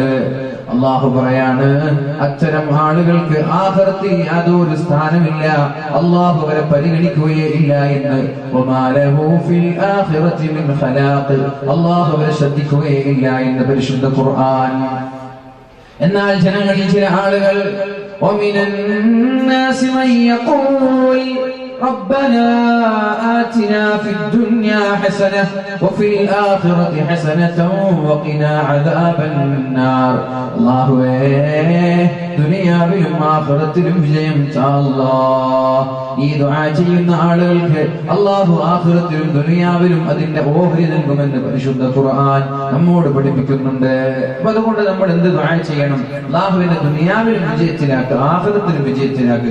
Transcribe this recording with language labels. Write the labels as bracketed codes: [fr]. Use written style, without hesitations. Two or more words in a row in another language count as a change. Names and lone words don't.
[ml] അല്ലാഹു പറയാണ്, അത്തരം ആളുകൾക്ക് ആഖിറത്തിൽ യാതൊരു സ്ഥാനമില്ല, അല്ലാഹു അവരെ പരിഗണിക്കുകയേ ഇല്ല എന്ന്. [ar] وما له في الآخرة من خلاق. [ml] അല്ലാഹു അവരെ ശ്രദ്ധിക്കുകയേ ഇല്ല എന്ന് പരിശുദ്ധ ഖുർആൻ. എന്നാൽ ജനങ്ങളിൽ ചില ആളുകൾ [ar] ومن الناس من يقول ربنا آتنا في الدنيا حسنة وفي الآخرة حسنة وقنا عذاب النار. [ml] الله ദുനിയാവിലും ആഖിറത്തിലും വിജയം ഈ ദുആ ചെയ്യുന്ന ആളുകൾക്ക് അല്ലാഹു ആഖിറത്തിലും ദുനിയാവിലും അതിന്റെ ഓഹരി നൽകുമെന്ന് പരിശുദ്ധ ഖുർആൻ നമ്മോട് പഠിപ്പിക്കുന്നുണ്ട്. അപ്പോൾ അതുകൊണ്ട് നമ്മൾ എന്ത് ദുആ ചെയ്യണം? അല്ലാഹുവിനെ ദുനിയാവിലും വിജയത്തിലാക്കുക, ആഖിറത്തിലും വിജയത്തിലാക്കുക.